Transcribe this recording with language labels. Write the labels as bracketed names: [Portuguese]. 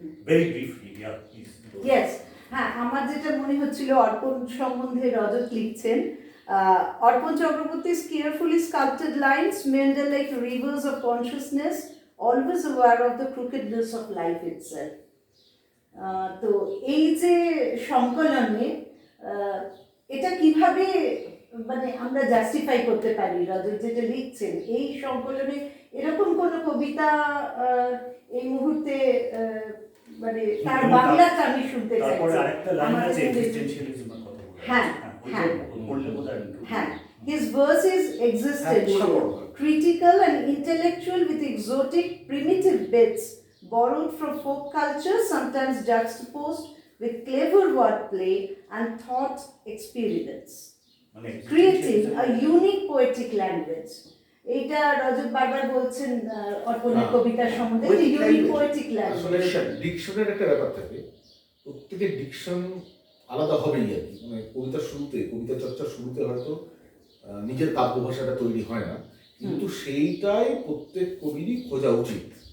[English] Very briefly, yeah, please. Yes. [Bangla] হ্যাঁ, আমার যেটা মনে হচ্ছিল অর্পণ সম্বন্ধে রজত লিখছেন, [English] Arpan Chakraborty's carefully sculpted lines meander like rivers of consciousness, always aware of the crookedness of life itself. [Bangla] তো এই যে সংকলনে এটা কিভাবে মানে আমরা জাস্টিফাই করতে পারি? রজত যেটা লিখছেন, এই সংকলনে এরকম কোন কবিতা এই মুহূর্তে মানে তার বাংলাটা আমি শুনতে চাই। তারপরে আরেকটা লাইন আছে এক্সিস্টেনশিয়ালিজমের কথা বলে। হ্যাঁ হ্যাঁ বললে বোধহয় [English] হ্যাঁ, his verse is existential, critical and intellectual with exotic primitive bits borrowed from folk culture, sometimes juxtaposed with clever wordplay and thought experiments, creating a unique poetic language. [Bangla] এইটা রজত বারবার বলছেন অর্পণের কবিতার সম্বন্ধে, ইউনিক পোয়েটিক ল্যাঙ্গুয়েজ। ডিকশনের একটা ব্যাপার থাকে, প্রত্যেকের diction আলাদা হবেই আর কি। মানে কবিতার শুরুতে, কবিতা চর্চার শুরুতে হয়তো নিজের কাব্য ভাষাটা তৈরি হয় না, কিন্তু সেইটাই প্রত্যেক কবিরই খোঁজা উচিত।